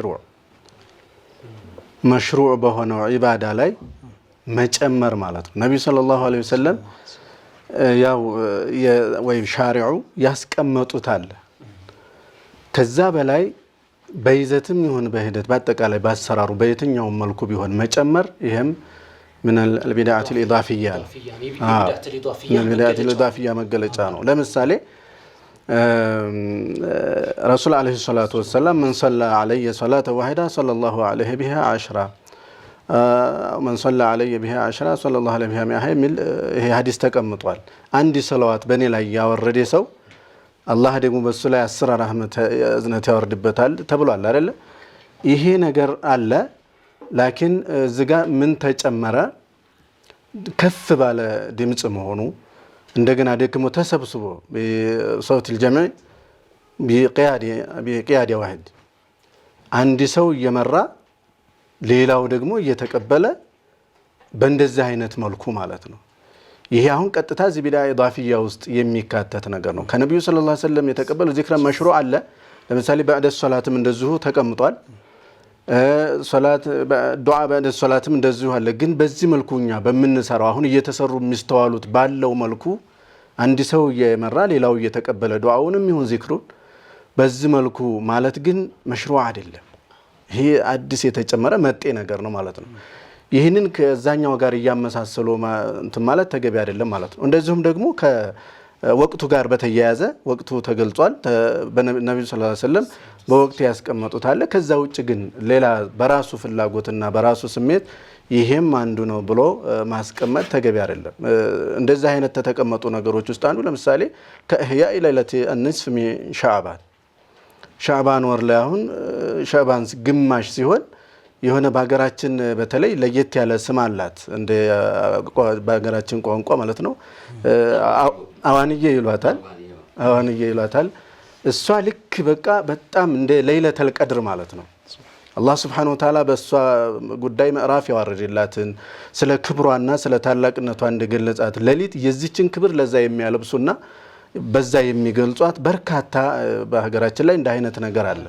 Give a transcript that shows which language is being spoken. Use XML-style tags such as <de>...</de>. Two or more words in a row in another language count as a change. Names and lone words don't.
<am>መሽሩዕ በሆነው ኢባዳ ላይ መጨመር ማለት ነው። ነብዩ</am> <ar>صلى الله عليه وسلم</ar> <am>ያው ወይ ሻሪዑ ያስቀመጡታል። ከዛ በላይ በይዘትም ይሁን በሂደት በአጠቃላይ ባሰራሩ በየትኛውም መልኩ ቢሆን መጨመር ይሄም</am> <ar>من البدعة الإضافية من البدعة الإضافية</ar> <am>መገለጫ ነው ለምሳሌ</am> <ar>رسول عليه الصلاة والسلام من صلى علي صلاة واحدة صلى الله عليه بها 10 من صلى علي بها 10 صلى الله عليه بها 100</ar> <am>የሚል ይሄ ሐዲስ ተቀምጧል አንድ ሰላዋት በኔ ላይ ያወረደ ሰው አላህ ደግሞ በሱ ላይ 10 ረህመት እዝነት ያወርድበታል ተብሏል አይደል ይሄ ነገር አለ ላኪን ዝጋ ምን ተጨመረ ከፍ ባለ ድምጽ መሆኑ እንደገና ደግሞ ተሰብስቦ በሶት الجمع</am> <ar>بقيادة واحد</ar> <am>አንድ ሰው እየመራ ሌላው ደግሞ እየተቀበለ በእንደዚህ አይነት መልኩ ማለት ነው ይሄ አሁን ቀጥታ እዚህ</am> <ar>بدعة إضافية</ar> <am>ውስጥ የሚካተት ነገር ነው ከነብዩ</am> <ar>صلى الله عليه وسلم</ar> <am>የተቀበለው ዚክር መሽሩዕ አለ ለምሳሌ</am> <ar>بعد الصلاه</ar> <am>እንደዚሁ ተቀምጧል ሶላት ዱዓ</am> <ar>بعد الصلاه</ar> <am>እንደዚሁ አለ ግን በዚህ መልኩኛ በመንሰራው አሁን እየተሰሩ የሚስተዋሉት ባለው መልኩ አንድ ሰው እየመራ ሌላው እየተቀበለ ዱዓውንም ይሁን ዚክሩን በዚህ መልኩ ማለት ግን መሽሩዕ አይደለም ይሄ አዲስ የተጨመረ መጤ ነገር ነው ማለት ነው ይሄንን ከዛኛው ጋር ያመሳሰሉ እንትን ማለት ተገቢ አይደለም ማለት ነው እንደዚሁም ደግሞ ከወቅቱ ጋር በተያያዘ ወቅቱ ተገልጿል በነብዩ</am> <ar>صلى الله عليه وسلم</ar> <am>በወቅት ያስቀመጡት አለ ከዛ ውጭ ግን ሌላ በራሱ ፍላጎትና በራሱ ስሜት ይሄም አንዱ ነው ብሎ ማስቀመጥ ተገቢ አይደለም እንደዚህ አይነት ተተቀመጡ ነገሮች ውስጥ አንዱ ለምሳሌ</am> <ar>إحياء ليلة النصف من</ar> <am>ሻዕባን ወር ላይ አሁን ሻዕባን ግማሽ ሲሆን የሆነ በአገራችን በተለይ ለየት ያለ ስም አላት እንደ በአገራችን ቋንቋ ማለት ነው አዋንዬ ይሏታል እሷ ልክ በቃ በጣም እንደ</am> <ar>ليلة القدر</ar> <am>ማለት ነው አላህ</am> <ar>سبحانه وتعالى</ar> <am>በሷ ጉዳይ ምዕራፍ ያወረደላትን ስለ ክብሯና ስለ ታላቅነቷ እንደገለጻት ለሊት የዚችን ክብር ለዛ የሚያለብሱና በዛ የሚገልጿት በርካታ በሀገራችን ላይ እንደ አይነት ነገር አለ</am>